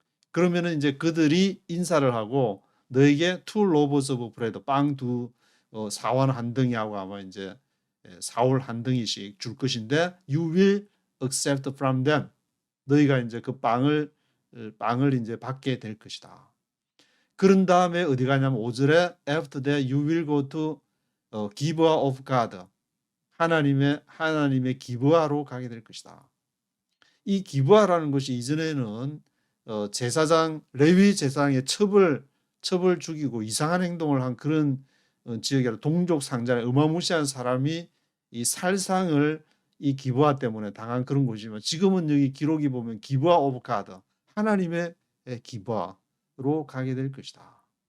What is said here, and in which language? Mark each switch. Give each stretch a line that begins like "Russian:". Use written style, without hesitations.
Korean: 그러면은 이제 그들이 인사를 하고 너에게
English: two loaves of bread
Korean: 빵 두 사원 한 덩이하고 아마 이제 사울 한 덩이씩 줄 것인데
English: you will accept from them.
Korean: 너희가 이제 그 빵을 이제 받게 될 것이다. 그런 다음에 어디 가냐면 5절에
English: after that you will go to Gibeah of God.
Korean: 하나님의 기브아로 가게 될 것이다. 이 기브아라는 것이 이전에는 제사장 레위 제사장의 첩을 죽이고 이상한 행동을 한 그런 지역이라 동족 상잔의 어마무시한 사람이 이 살상을 이 기브아 때문에 당한 그런 곳이지만 지금은 여기 기록이 보면 기브아 오브 가드 하나님의 기브아로 가게 될 것이다.